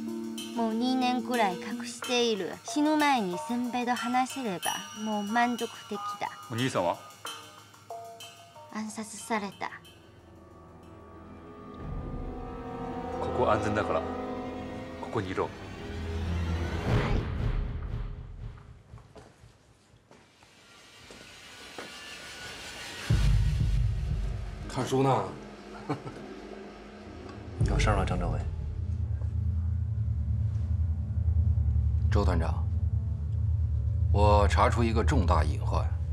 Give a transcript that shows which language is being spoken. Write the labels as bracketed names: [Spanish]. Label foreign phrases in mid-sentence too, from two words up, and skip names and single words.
[Japanese] もう2年くらい隠している。死ぬ前に先輩と話せればもう満足できた。お兄さんは？暗殺された。ここ安全だからここにいろ。 [Chinese] 看书呢？有事吗，张政委？周团长，我查出一个重大隐患。